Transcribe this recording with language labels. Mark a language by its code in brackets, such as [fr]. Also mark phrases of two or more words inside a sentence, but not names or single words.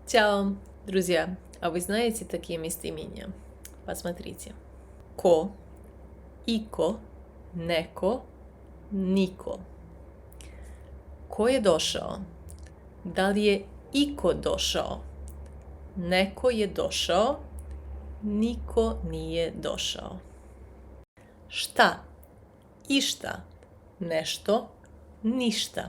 [sr] Ćao, [ru] друзья! А вы знаете такие местоимения? Посмотрите. Ко, [sr] iko, neko, niko. Ko je došao? Da li je iko došao? Neko je došao, niko nije došao. Šta? Išta. Nešto, ništa.